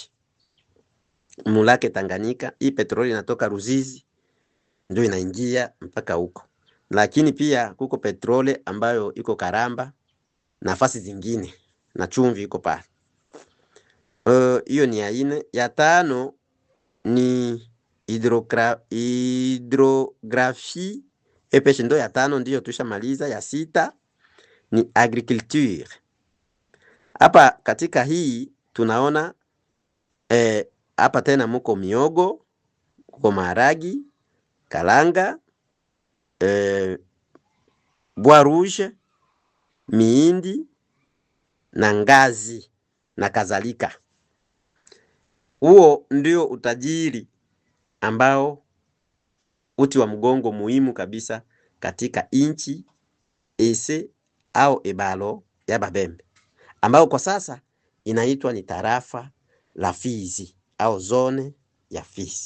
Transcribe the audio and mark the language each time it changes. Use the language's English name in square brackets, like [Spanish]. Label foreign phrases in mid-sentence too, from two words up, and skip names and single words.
[Swahili] Mulake Tanganyika, hii petroli inatoka Ruzizi ndio inaingia mpaka huko. Lakini pia kuko petroli ambayo iko Karamba, nafasi zingine, na chumvi iko pale. Hiyo ni ya ine. Ya tano ni [French] hydrographie et pêche, [Swahili] ndo ya tano ndio tushamaliza. Ya sita ni agriculture. Hapa katika hii tunaona hapa tena muko miogo, kuko maharagi, kalanga, [French] bois rouge, [Swahili] miindi na ngazi na kadhalika. Huo ndio utajiri ambao uti wa mgongo muhimu kabisa katika inchi ese au ibalo ya Babembe, ambao kwa sasa inaitwa ni tarafa la Fizi au zone ya Fizi.